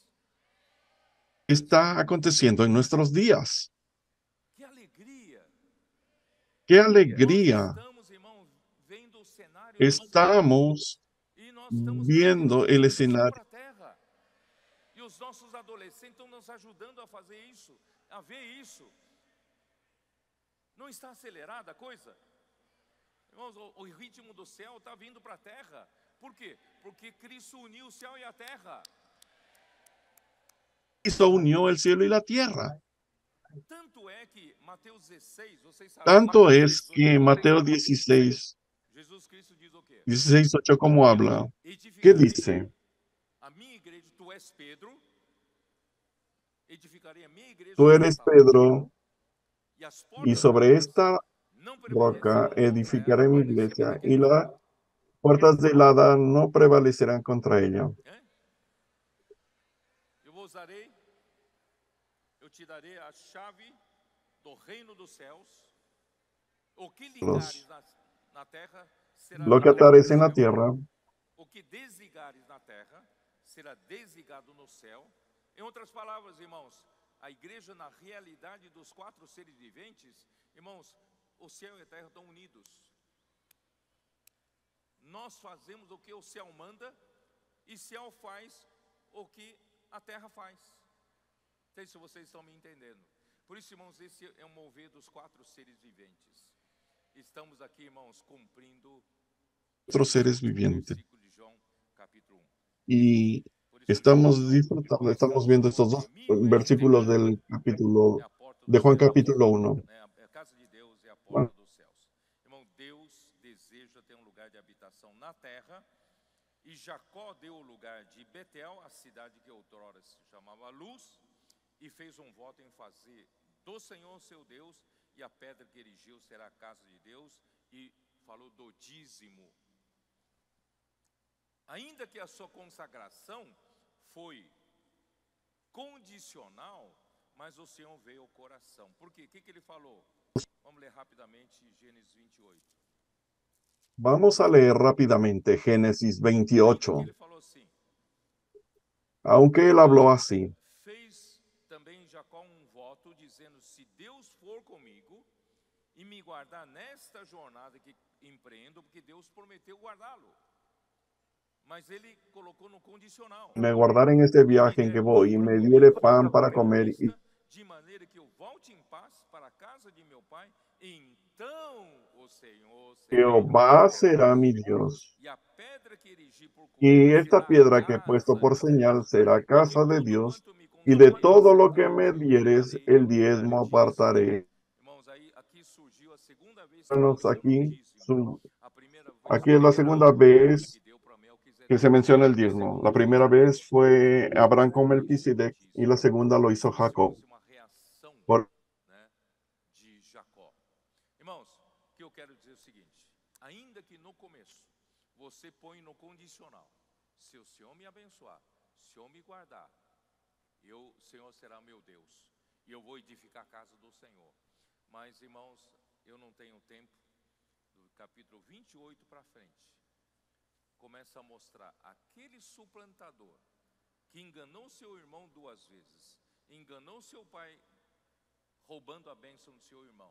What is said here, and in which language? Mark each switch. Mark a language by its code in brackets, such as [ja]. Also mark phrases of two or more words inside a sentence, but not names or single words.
[es] Está aconteciendo en nuestros días. [pt] Que alegria! [es] ¡Qué alegría! Estamos viendo el escenario. [pt] E os nossos adolescentes estão nos ajudando a fazer isso, a ver isso. Não está acelerada a coisa? Irmãos, o ritmo do céu está vindo para a terra. Por quê? Porque Cristo uniu o céu e a terra. [es] Cristo unió el cielo y la tierra. [pt] Tanto é que Mateus 16, vocês sabem. [es] Tanto es que Mateo 16, [pt] Jesus Cristo diz o quê? 16:8, [es] ¿cómo habla? ¿Qué dice? [pt] A minha igreja, tu és Pedro. Edificarei a minha igreja. [es] Tú eres Pedro, y sobre esta roca edificaré mi iglesia, y las puertas del Hada no prevalecerán contra ella. [pt] Eu te darei a chave do reino dos céus. O que ligares na terra será [es] Lo que atares en la tierra, [pt] o que desligares na terra será desligado no céu. Em outras palavras, irmãos, a igreja na realidade dos quatro seres viventes, irmãos, o céu e a terra estão unidos. Nós fazemos o que o céu manda e o céu faz o que a terra faz. Não sei se vocês estão me entendendo. Por isso, irmãos, esse é o mover dos quatro seres viventes. Estamos aqui, irmãos, cumprindo [es] otros seres vivientes. [pt] versículo de João, capítulo 1. [es] Y estamos disfrutando, estamos viendo estos dos versículos del capítulo de Juan capítulo 1. [pt] A casa de Deus é a porta dos céus. Irmão, Deus deseja ter um lugar de habitação na terra. E Jacó deu o lugar de Betel, a cidade que outrora se chamava Luz, e fez um voto em fazer do Senhor seu Deus, e a pedra que erigiu será a casa de Deus, e falou do dízimo. Ainda que a sua consagração foi condicional, mas o Senhor veio ao coração. Por quê? O que ele falou? Vamos ler rapidamente Gênesis 28. [es] Vamos a leer rápidamente Génesis 28. [pt] Ele falou assim, [es] Aunque él habló así, [pt] fez também Jacó um voto, dizendo, se Deus for comigo e me guardar nesta jornada que empreendo, porque Deus prometeu guardá-lo. Mas ele colocou no condicional. [es] me guardaré en este viaje en que voy y me diere pan para comer y [pt] de maneira que eu volte em paz para a casa de meu pai, então o Senhor [es] Jehová será mi Dios. [pt] e a pedra que erigi por [es] Y esta piedra que he puesto por señal será casa de Dios, y de todo lo que me dieres, el diezmo apartaré. [pt] Irmãos, aí aqui surgiu a segunda vez [es] Aquí es la segunda vez que se menciona el diezmo. La primera vez fue Abraham con Melquisedec y la segunda lo hizo Jacob. [pt] Por de Jacó. Irmãos, o que eu quero dizer é o seguinte: ainda que no começo você põe no condicional, se o Senhor me abençoar, se o Senhor me guardar, o Senhor será meu Deus e eu vou edificar a casa do Senhor. Mas, irmãos, eu não tenho tempo. Do capítulo 28 para frente, começa a mostrar aquele suplantador que enganou seu irmão duas vezes, enganou seu pai roubando a bênção do seu irmão.